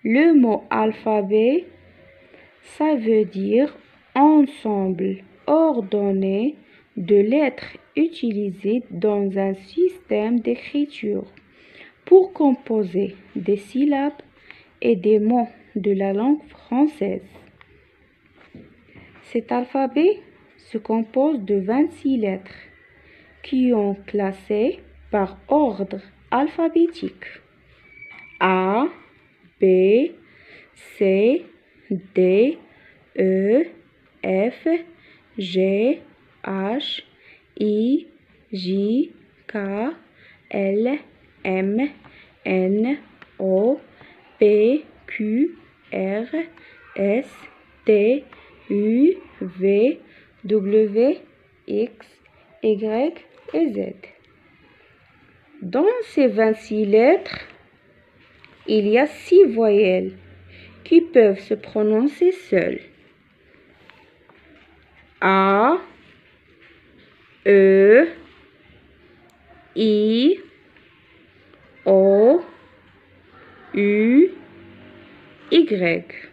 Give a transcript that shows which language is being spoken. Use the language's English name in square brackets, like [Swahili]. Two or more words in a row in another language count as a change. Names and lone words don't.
[French] Le mot alphabet, ça veut dire ensemble ordonné de lettres utilisées dans un système d'écriture pour composer des syllabes et des mots de la langue française. Cet alphabet se compose de 26 lettres qui sont classées par ordre alphabétique. A, B, C, D, E, F, G, H, I, J, K, L, M, N, O, P, Q, R, S, T, U, V, W, X, Y et Z. Dans ces 26 lettres, il y a 6 voyelles qui peuvent se prononcer seules. A, E, I, O, U, Y.